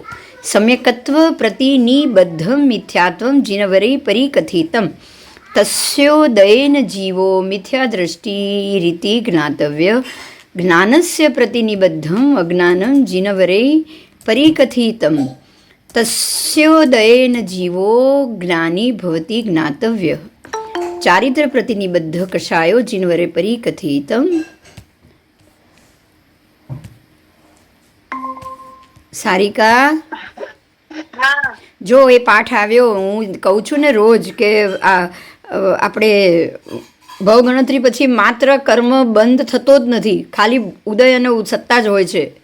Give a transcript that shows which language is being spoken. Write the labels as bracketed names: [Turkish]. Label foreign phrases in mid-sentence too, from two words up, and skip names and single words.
[Sanskrit] सम्यकत्व प्रतिनिबद्धम मिथ्यात्वं जिनवरे परिकथितं तस्योदयेन जीवो मिथ्यादृष्टिरिति ज्ञातव्य ज्ञानस्य प्रतिनिबद्धम अज्ञानं जिनवरे परिकथितं तस्योदयेन जीवो ज्ञानी भवति ज्ञातव्य चारित्र प्रतिनिबद्ध कषायो जिनवरे परिकथितं [Gujarati] સારિકા જો એ પાઠ આવ્યો, હું કહું છું ને રોજ કે આપણે ભવગણતરી પછી માત્ર કર્મ બંધ થતો જ નથી, ખાલી ઉદય અને સત્તા જ હોય છે.